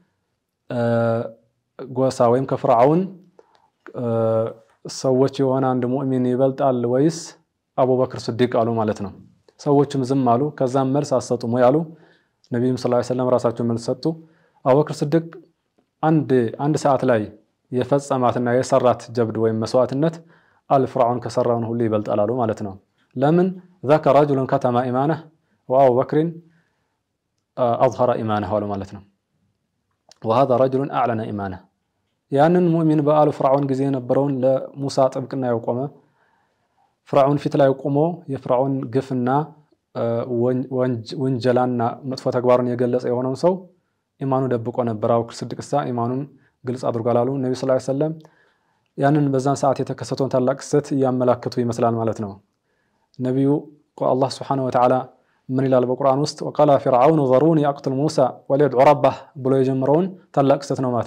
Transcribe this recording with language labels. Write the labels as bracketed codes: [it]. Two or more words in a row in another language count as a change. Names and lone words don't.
[am] ጎሳ ወይም ከፍርዓውን ሰዎች የሆነ አንድ ሙእሚን ይበልጣል ወይስ አቡበክር ስዲቅ አሉ ማለት ነው። ሰዎችም ዝም አሉ። ከዛም መልስ አሰጡም ወይ አሉ። ነብዩም [ar] صلى الله عليه وسلم [am] ራሳቸው መልስ ሰጡ። አቡበክር ስዲቅ አንድ ሰዓት ላይ የፈጸማትና የሰራት ጀብድ ወይም መስዋዕትነት አልፍርዓውን ከሰራውን ሁሉ ይበልጣል አሉ ማለት ነው። ለምን [ar] ذاك رجل كتم إيمانه وأبو بكر أظهر إيمانه [am] አሉ ማለት ነው። [ar] وهذا رجل أعلن إيمانه [am] ያንን ሙእሚን በአሉ ፍርዓውን ጊዜ የነበረውን ለሙሳ ጥብቅና ያቆመ ፍርዓውን ፊት ላይ ቆሞ የፍርዓውን ግፍና ወንጀላና መጥፎ ተግባሩን የገለጸ የሆነው ሰው ኢማኑ ደብቆ ነበር። አቡበክር ስዲቅሳ ኢማኑን ግልጽ አድርጓል አሉ ነብዩ [ar] صلى الله عليه وسلم። [am] ያንን በዛን ሰዓት የተከሰተውን ታላቅ ክስተት ያመላክቱ ይመስላል ማለት ነው። ነብዩ አላህ [ar] سبحانه وتعالى [am] ምን ይላል በቁርአን ውስጥ [ar] وقال فرعون ذروني أقتل موسى وليدع ربه [am] ብሎ የጀመረውን ታላቅ ክስተት ነው ማለት